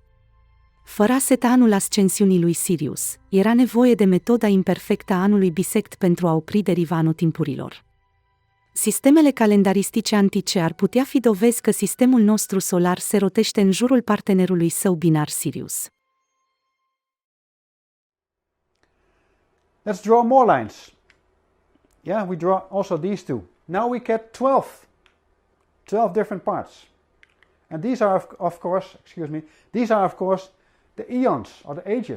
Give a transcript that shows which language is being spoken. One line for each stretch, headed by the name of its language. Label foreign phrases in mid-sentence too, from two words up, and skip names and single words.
Romanian: Fără a seta anul ascensiunii lui Sirius, era nevoie de metoda imperfectă a anului bisect pentru a opri deriva anotimpurilor. Sistemele calendaristice antice ar putea fi dovezi că sistemul nostru solar se rotește în jurul partenerului său binar Sirius.
English: Let's draw more lines. Yeah, we draw also these two. Now we get 12 different parts. And these are of course the eons or the ages.